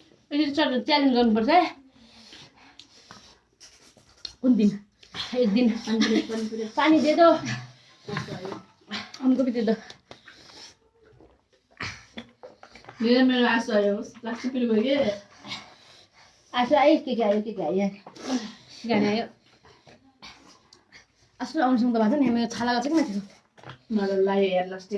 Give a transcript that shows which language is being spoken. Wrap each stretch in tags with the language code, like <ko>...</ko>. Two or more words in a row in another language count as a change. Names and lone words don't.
<ne>यसरी च्यालेन्ज गर्नुपर्छ है कुन दिन</ne> <hi>एक दिन पानी दे दो हमको भी दे दो</hi> <ne>मेरो आँसु आयो लाग्छ पिरो भयो कि आँसु आयो के आयो गाडी आयो आँसु आउनुसँग त भएको नि मेरो छाला गएको छ कि माथि मलाई लाग्यो यार लास्टिङ</ne>